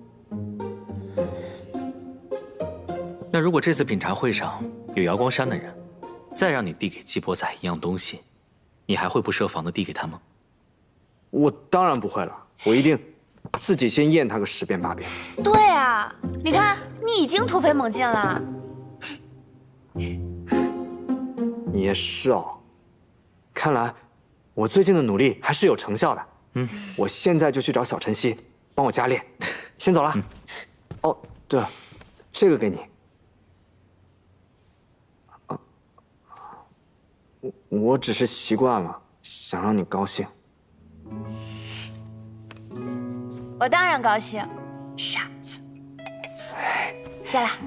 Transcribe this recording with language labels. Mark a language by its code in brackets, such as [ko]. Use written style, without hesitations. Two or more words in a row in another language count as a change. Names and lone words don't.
[zh] 那如果這次品茶會上有瑤光山的人，再讓你遞給紀伯載一樣東西，你還會不設防地遞給他嗎？我當然不會了，我一定自己先驗他個10遍8遍。對啊，你看你已經突飛猛進了。也是哦，看來我最近的努力還是有成效的。我現在就去找小晨曦， 帮我加練。先走了。哦，对了，這個給你。我只是習慣了，想讓你高興。我當然高興，傻子。謝了。